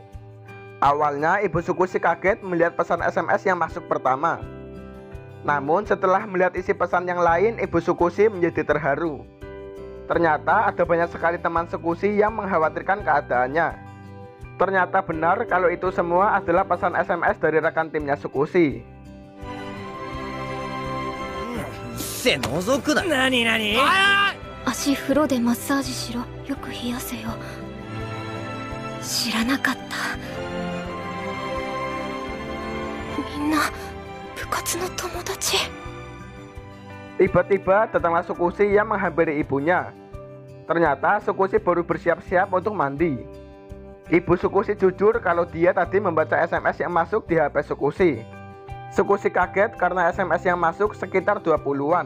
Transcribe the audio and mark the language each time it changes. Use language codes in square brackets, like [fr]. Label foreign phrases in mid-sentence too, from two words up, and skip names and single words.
[id] Awalnya Ibu Tsukushi kaget melihat pesan SMS yang masuk pertama. Namun setelah melihat isi pesan yang lain, Ibu Tsukushi menjadi terharu. Ternyata ada banyak sekali teman Tsukushi yang mengkhawatirkan keadaannya. Ternyata benar kalau itu semua adalah pesan SMS dari rekan timnya Tsukushi. [ja] せ覗くな。何何？足風呂でマッサージしろ、よく冷やせよ。知らなかった。みんな部活の友達。 [id] Tiba-tiba datanglah Tsukushi yang menghampiri ibunya. Ternyata Tsukushi baru bersiap-siap untuk mandi. Ibu Tsukushi jujur kalau dia tadi membaca SMS yang masuk di HP Tsukushi. Tsukushi kaget karena SMS yang masuk sekitar 20-an.